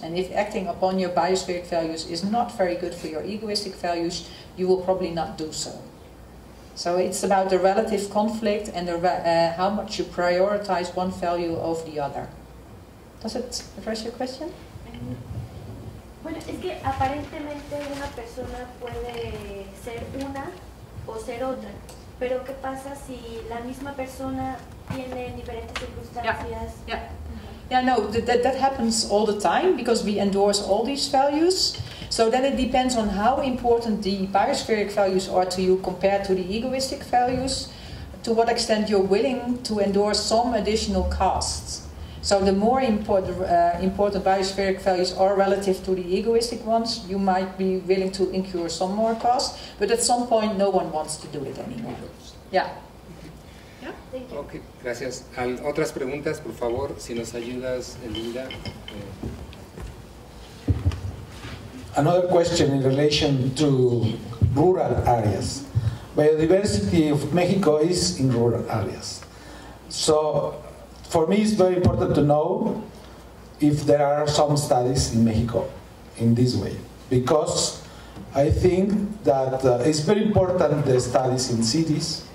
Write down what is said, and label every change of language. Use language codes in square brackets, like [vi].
[en] And if acting upon your biospheric values is not very good for your egoistic values, you will probably not do so. So it's about the relative conflict and how much you prioritize one value over the other. Does it address your question? [es] Bueno, es que aparentemente una persona puede ser una o ser otra. Pero ¿qué pasa si la misma persona tiene diferentes circunstancias? [en] Yeah, no, that happens all the time because we endorse all these values. So then it depends on how important the biospheric values are to you compared to the egoistic values, to what extent you're willing to endorse some additional costs. So the more important biospheric values are relative to the egoistic ones, you might be willing to incur some more costs, but at some point no one wants to do it anymore. Yeah. [es] Ok, gracias. Otras preguntas, por favor, si nos ayudas, Linda. [en] Another question in relation to rural areas. Biodiversity of Mexico is in rural areas. So for me it's very important to know if there are some studies in Mexico in this way, because I think that it's very important the studies in cities.